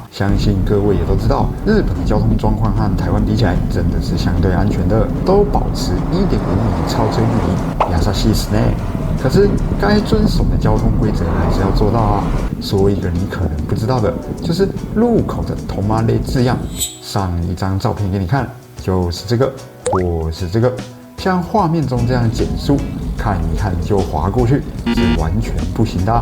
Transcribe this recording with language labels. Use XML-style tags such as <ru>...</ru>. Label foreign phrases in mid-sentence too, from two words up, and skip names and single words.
<zh>相信各位也都知道，日本的交通状况和台湾比起来，真的是相对安全的，都保持1.5米超车距离，</zh> <ja>優しいですね。</ja> <zh>可是该遵守的交通规则还是要做到说一个你可能不知道的，就是路口的止まれ字样，上一张照片给你看，就是这个，或是这个。像画面中这样减速，看一看就滑过去，是完全不行的。</zh>